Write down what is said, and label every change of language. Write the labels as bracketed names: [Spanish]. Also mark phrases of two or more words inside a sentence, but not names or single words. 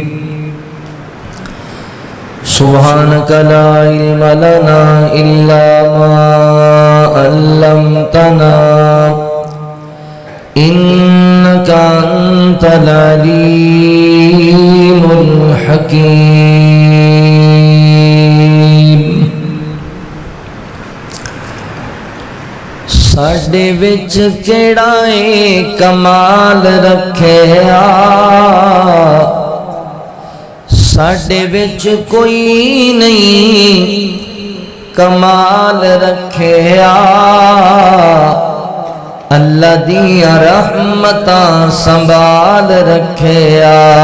[Arabic] سبحانک لا علم لنا الا ما علمتنا انک انت العلیم الحکیم۔ [Punjabi] ساڈے وچ کیڑا اے کمال رکھیا، ساڈے وچ کوئی نہیں کمال رکھیا، اللہ دیاں رحمتاں سنبھال رکھیا۔